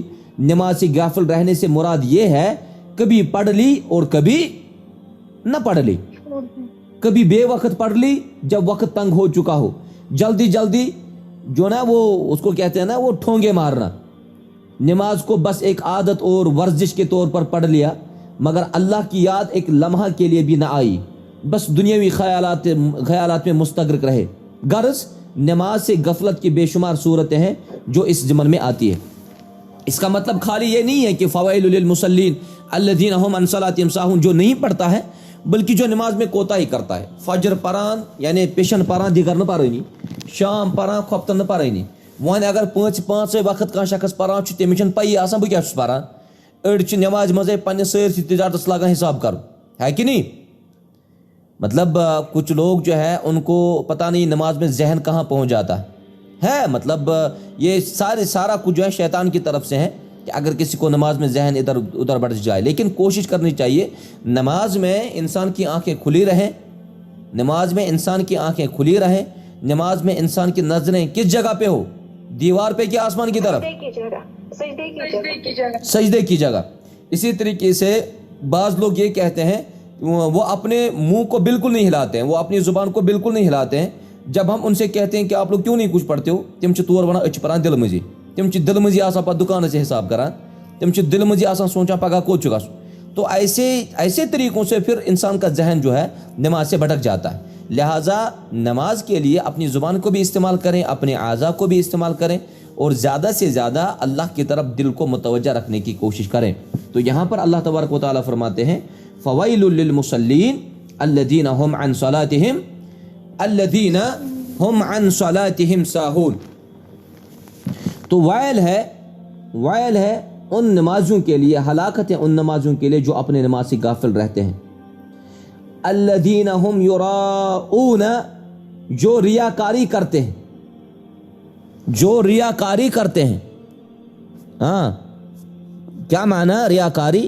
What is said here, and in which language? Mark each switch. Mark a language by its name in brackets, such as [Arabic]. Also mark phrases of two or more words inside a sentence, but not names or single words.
[Urdu] نماز سے غافل رہنے سے مراد یہ ہے کبھی پڑھ لی اور کبھی نہ پڑھ لی، کبھی بے وقت پڑھ لی جب وقت تنگ ہو چکا ہو، جلدی جو نا وہ اس کو کہتے ہیں نا وہ ٹھونگے مارنا، نماز کو بس ایک عادت اور ورزش کے طور پر پڑھ لیا، مگر اللہ کی یاد ایک لمحہ کے لیے بھی نہ آئی، بس دنیاوی خیالات میں مستغرق رہے۔ غرض نماز سے غفلت کی بے شمار صورتیں ہیں جو اس ضمن میں آتی ہے۔ اس کا مطلب خالی یہ نہیں ہے کہ [Arabic] فوائل للمصلین الذین هم عن صلاتهم ساہون [Urdu] جو نہیں پڑھتا ہے، بلکہ جو نماز میں کوتاہی کرتا ہے، [Kashmiri] فجر پران یعنی پیشن پران دیگر نہ پرانی، شام پران کھپتن نہ پرانی، [Urdu] وہاں اگر پانچ وقت کا شخص [Kashmiri] پران چھ تمہیں چھن پئی آسان بہ کیا چھس پران، اڑ چھ نماز مزے پنہ سرسی تجارتس لاگان حساب کرو، [Urdu] ہے کہ نہیں؟ مطلب کچھ لوگ جو ہے ان کو پتہ نہیں نماز میں ذہن کہاں پہنچ جاتا ہے، مطلب یہ سارا کچھ جو ہے شیطان کی طرف سے ہے کہ اگر کسی کو نماز میں ذہن ادھر بڑھ جائے، لیکن کوشش کرنی چاہیے نماز میں انسان کی آنکھیں کھلی رہیں، نماز میں انسان کی آنکھیں کھلی رہیں، نماز میں انسان کی نظریں کس جگہ پہ ہو؟ دیوار پہ کہ آسمان کی طرف؟ سجدے کی جگہ۔ اسی طریقے سے بعض لوگ یہ کہتے ہیں وہ اپنے منہ کو بالکل نہیں ہلاتے ہیں، وہ اپنی زبان کو بالکل نہیں ہلاتے ہیں، جب ہم ان سے کہتے ہیں کہ آپ لوگ کیوں نہیں کچھ پڑھتے ہو، [Kashmiri] تم چھ تور ونان اچھ پران دل مزی، تم چھ دل مزی آسان پا دکان سے حساب کران، تم چھ دل مزی آسان سوچا پگا کو چکا سو۔ [Urdu] تو ایسے طریقوں سے پھر انسان کا ذہن جو ہے نماز سے بھٹک جاتا ہے۔ لہٰذا نماز کے لیے اپنی زبان کو بھی استعمال کریں، اپنے اعضاء کو بھی استعمال کریں، اور زیادہ سے زیادہ اللہ کی طرف دل کو متوجہ رکھنے کی کوشش کریں۔ تو یہاں پر اللہ تبارک و تعالیٰ فرماتے ہیں [Arabic] فوائل للمصلین الذین هم عن صلاتهم ساہون۔ [Urdu] تو وائل ہے ان نمازیوں کے لیے، ہلاکت ہے ان نمازیوں کے لیے جو اپنے نماز سے غافل رہتے ہیں۔ [Arabic] الذین هم یراؤون، [Urdu] جو ریاکاری کرتے ہیں، ہاں کیا معنی ریاکاری؟